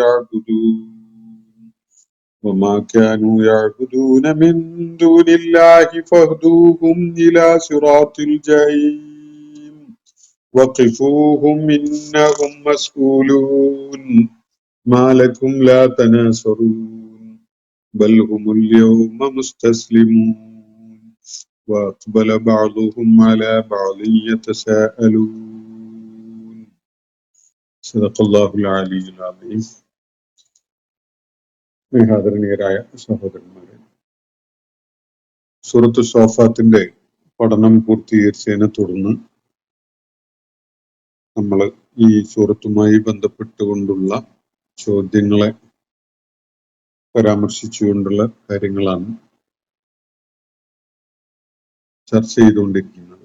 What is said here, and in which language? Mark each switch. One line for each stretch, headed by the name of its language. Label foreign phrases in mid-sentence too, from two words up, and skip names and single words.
Arabic: يعبدون من دون الله فاهدوهم إلى صراط الجحيم وقفوهم إنهم مسؤولون ما لكم لا تناصرون بل هم اليوم مستسلمون وأقبل بعضهم على بعض يتساءلون. صدق الله العلي العظيم.
Malayalam: ആദരണീയരായ സഹോദരന്മാരെ, സൂറത്ത് സ്വാഫാത്തിന്റെ പഠനം പൂർത്തീകരിച്ചതിനെ തുടർന്ന് നമ്മൾ ഈ സൂറത്തുമായി ബന്ധപ്പെട്ടുകൊണ്ടുള്ള ചോദ്യങ്ങളെ പരാമർശിച്ചുകൊണ്ടുള്ള കാര്യങ്ങളാണ് ചർച്ച ചെയ്തുകൊണ്ടിരിക്കുന്നത്.